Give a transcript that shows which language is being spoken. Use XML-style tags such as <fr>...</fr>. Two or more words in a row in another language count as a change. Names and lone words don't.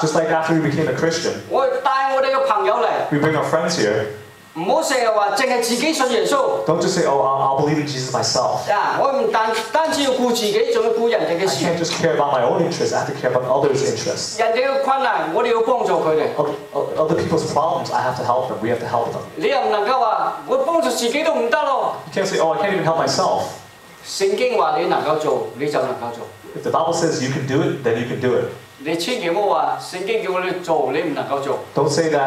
<en>Just like after we became a Christian,</en> <yue>我哋帶我哋嘅朋友嚟，</yue> <en>we bring our friends here.</en> <yue>唔好成日話淨係自己信耶穌。</yue> <en>Don't just say, oh, I'll believe in Jesus myself.</en> <yue>嗱，我唔單止要顧自己，仲要顧人哋嘅</yue> <en>I</en> <yue>事。</yue> <en>can't just care about my own interests, I have to care about others' interests.</en> <yue>人哋嘅困難，我哋要幫助佢哋。</yue> <en>Other people's problems, I have to help them. We have to help them.</en> <yue>你又唔能夠話我幫助自己都唔得咯。</yue> <en>You can't say, oh, I can't even help myself.</en> <yue>聖經話你能夠做，你就能夠做。</yue> <en>If the Bible says you can do it, then you can do it.</en> <yue>你千祈唔好話聖經叫我哋做，你唔能夠做。</yue> <en>Don't say that</en>